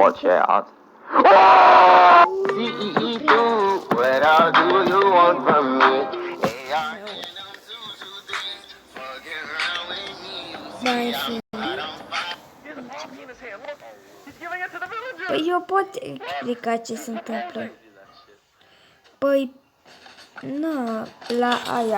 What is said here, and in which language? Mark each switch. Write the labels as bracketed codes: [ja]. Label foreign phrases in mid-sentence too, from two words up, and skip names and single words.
[en] Watch out. What do you want from me? [ro] mai fi. Păi eu pot explica ce se întâmplă. Păi, na, la aia.